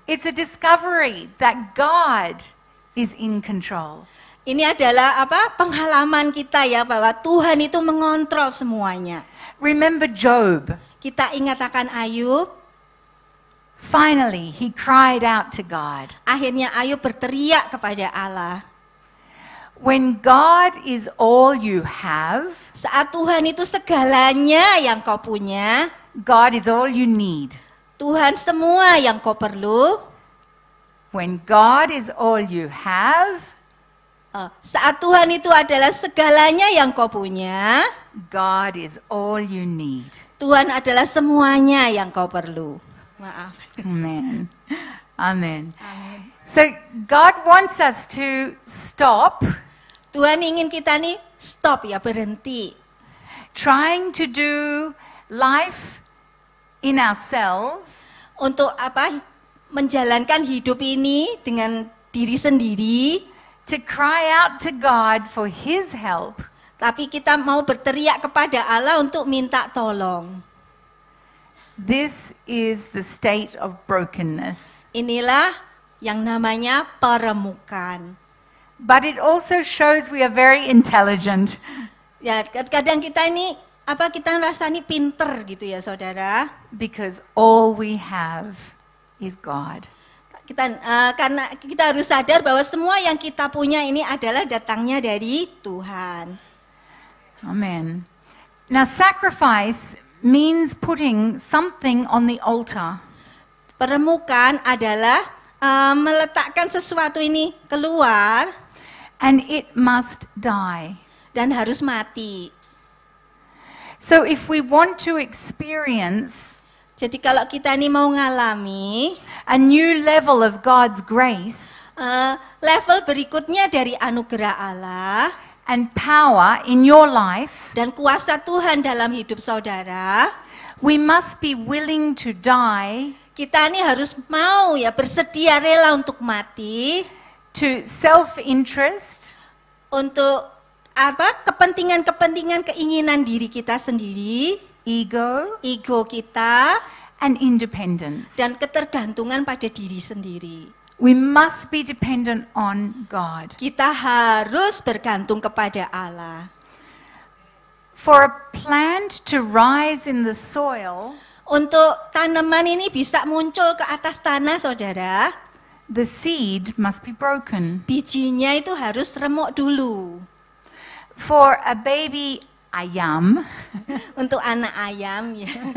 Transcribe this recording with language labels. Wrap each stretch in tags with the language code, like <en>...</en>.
<en>It's a discovery that God is in control.</en> <id>Ini adalah pengalaman kita ya, bahwa Tuhan itu mengontrol semuanya.</id> <en>Remember Job.</en> <id>Kita ingat akan Ayub.</id> <en>Finally, he cried out to God.</en> <id>Akhirnya Ayub berteriak kepada Allah.</id> <en>When God is all you have,</en> <id>Saat Tuhan itu segalanya yang kau punya,</id> <en>God is all you need.</en> <id>Tuhan semua yang kau perlu.</id> <en>When God is all you have,</en> <id>Saat Tuhan itu adalah segalanya yang kau punya,</id> <en>God is all you need.</en> <id>Tuhan adalah semuanya yang kau perlu. Maaf.</id> <en>Amen. Amen. So God wants us to stop</en> <id>Tuhan ingin kita nih stop ya, berhenti.</id> <en>trying to do life in ourselves</en> <id>Untuk menjalankan hidup ini dengan diri sendiri,</id> <en>to cry out to God for His help.</en> <id>tapi kita mau berteriak kepada Allah untuk minta tolong.</id> <en>This is the state of brokenness.</en> <id>Inilah yang namanya peremukan.</id> <en>But it also shows we are very intelligent.</en> <id>Ya, kadang kita ini kita rasa ini pinter gitu ya, saudara.</id> <en>Because all we have is God.</en> <id>Karena kita harus sadar bahwa semua yang kita punya ini adalah datangnya dari Tuhan.</id> <en>Amen. Now sacrifice means putting something on the altar.</en> <id>Peremukan adalah meletakkan sesuatu ini keluar</id> <en>And it must die.</en> <id>dan harus mati.</id> <en>So if we want to experience</en> <id>Jadi kalau kita ini mau ngalami</id> <en>a new level of God's grace</en> <id>level berikutnya dari anugerah Allah</id> <en>and power in your life,</en> <id>dan kuasa Tuhan dalam hidup saudara,</id> <en>we must be willing to die</en> <id>kita ini harus mau ya, bersedia rela untuk mati,</id> <en>to self-interest,</en> <id>untuk kepentingan-kepentingan keinginan diri kita sendiri, ego kita,</id> <en>and independence.</en> <id>dan ketergantungan pada diri sendiri.</id> <en>We must be dependent on God.</en> <id>Kita harus bergantung kepada Allah.</id> <en>For a plant to rise in the soil,</en> <id>Untuk tanaman ini bisa muncul ke atas tanah, saudara,</id> <en>the seed must be broken.</en> <id>bijinya itu harus remuk dulu.</id> <en>For a baby ayam,</en> <id>Untuk anak ayam ya,</id>